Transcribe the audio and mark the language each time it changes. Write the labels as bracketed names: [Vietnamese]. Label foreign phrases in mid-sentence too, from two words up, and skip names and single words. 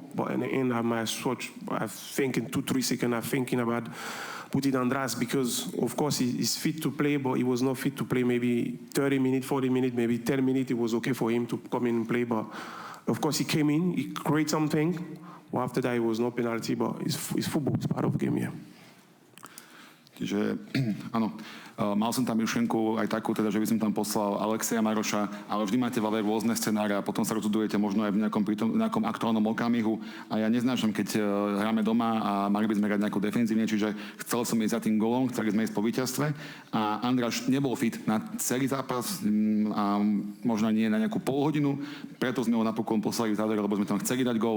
[English] But in the end, I think in 2-3 seconds, I'm thinking about put it Andras because, of course, he's fit to play, but he was not fit to play maybe 30 minutes, 40 minutes, maybe 10 minutes. It was okay for him to come in and play, but, of course, he came in, he created something. Well, after that, it was no penalty, but it's football, it's part of the game, yeah. [Slovak] Čiže, áno, mal som tam myšlienku aj takú, teda, že by som tam poslal Alexeja Maroša, ale vždy máte v hlave rôzne scenáre a potom sa rozhodujete možno aj v nejakom aktuálnom okamihu. A ja neznášam, keď hráme doma a mali by sme hrať nejako defenzívne, čiže chcel som ísť za tým gólom, chceli sme ísť po víťazstve a Andráš nebol fit na celý zápas a možno nie na nejakú polhodinu, preto sme ho napokon poslali v závere, lebo sme tam chceli dať gól.